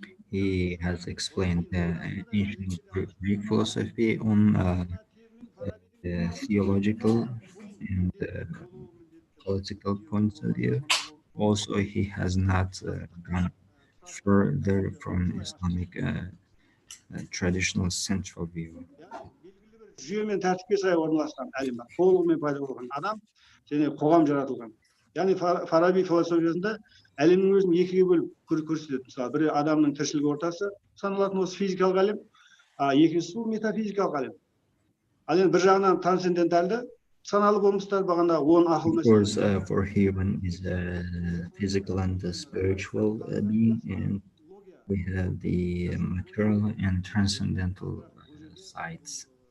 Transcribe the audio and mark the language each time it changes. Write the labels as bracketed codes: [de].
[en] He has explained ancient Greek philosophy on theological and political points of view. Also, he has not gone further from Islamic traditional central view. [kk] Жүйемен тәртіпке сай орналасқан әлем бар. Толығымен пайда болған адам және қоғам жаратылған. Яғни Фараби философиясында әлемнің өзін екіге бөліп көрсетеді. Мысалы, бірі адамның тіршілік ортасы саналатын осы физикалық әлем, екіншісі бұл метафизикалық әлем. Ал енді бір жағынан трансценденталды саналы болмыстар бағана 10 ақыл мәселесі. [en] Of course, for human is a physical and a spiritual being, and we have the material and transcendental sides.